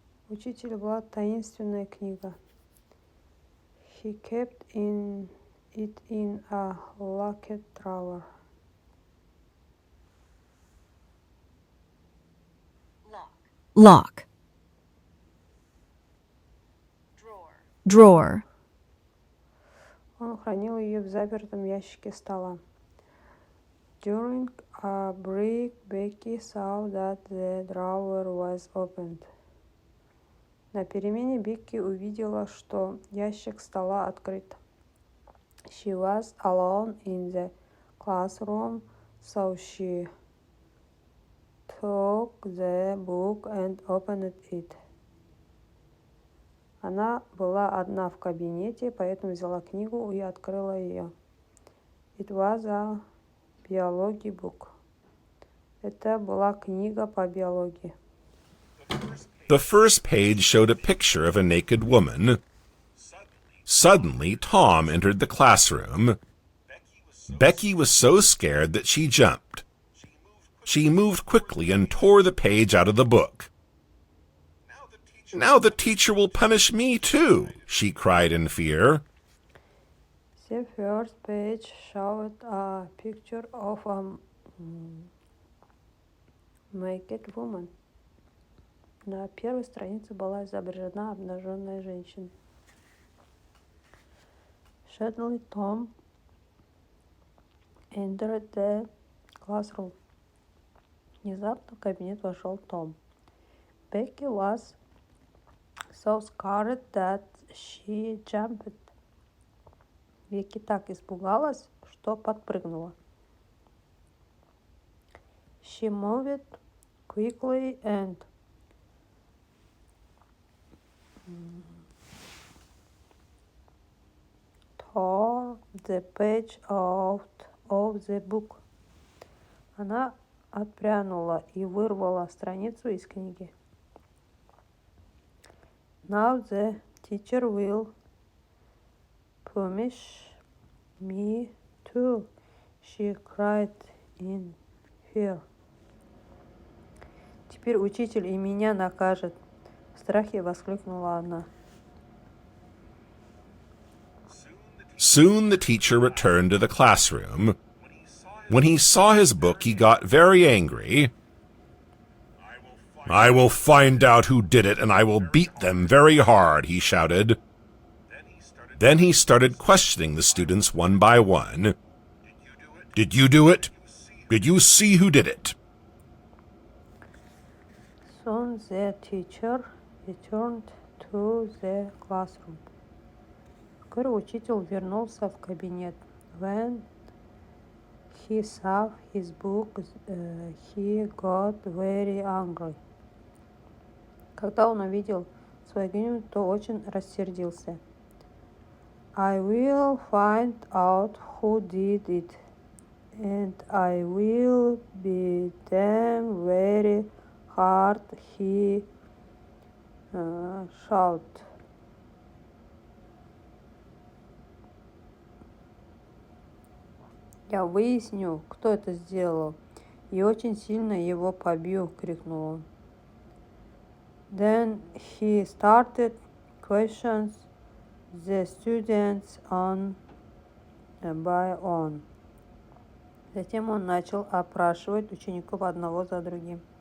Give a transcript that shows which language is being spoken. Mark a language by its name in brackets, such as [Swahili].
[Russian] Учителя была таинственная книга. [English] He kept it in a locked drawer. Lock. Drawer. [Russian] Он хранил ее в запертом ящике стола. [English] During a break, Becky saw that the drawer was opened. [Russian] На перемене Бекки увидела, что ящик стола открыт. [English] She was alone in the classroom, so she took the book and opened it. [Russian] Она была одна в кабинете, поэтому взяла книгу и открыла ее. [English] It was a biology book. [Russian] Это была книга по биологии. [English] The first page showed a picture of a naked woman. Suddenly, Tom entered the classroom. Becky was so scared that she jumped. She moved quickly and tore the page out of the book. Now the teacher will punish me too, she cried in fear. The first page showed a picture of a naked woman. [Russian] На первой странице была изображена обнаженная женщина. [English] Suddenly Tom entered the classroom. [Russian] Внезапно в кабинет вошел Том. [English] Becky was so scared that she jumped. [Russian] Бекки так испугалась, что подпрыгнула. [English] She moved quickly and tore the page out of the book. [Russian] Она отпрянула и вырвала страницу из книги. [English] Now the teacher will punish me too, she cried in fear. [Russian] Теперь учитель и меня накажет, в страхе воскликнула она. [English] Soon the teacher returned to the classroom. When he saw his book, he got very angry. I will find out who did it, and I will beat them very hard, he shouted. Then he started questioning the students one by one. Did you do it? Did you see who did it? Soon the teacher returned to the classroom. [Russian] Вскоре учитель вернулся в кабинет. [English] When he saw his book, he got very angry. [Russian] Когда он увидел свою книгу, то очень рассердился. [English] I will find out who did it, and I will beat them very hard, he shouted. [Russian] Я выясню, кто это сделал, и очень сильно его побью, крикнул он. [English] Then he started questions the students on by one. [Russian] Затем он начал опрашивать учеников одного за другим.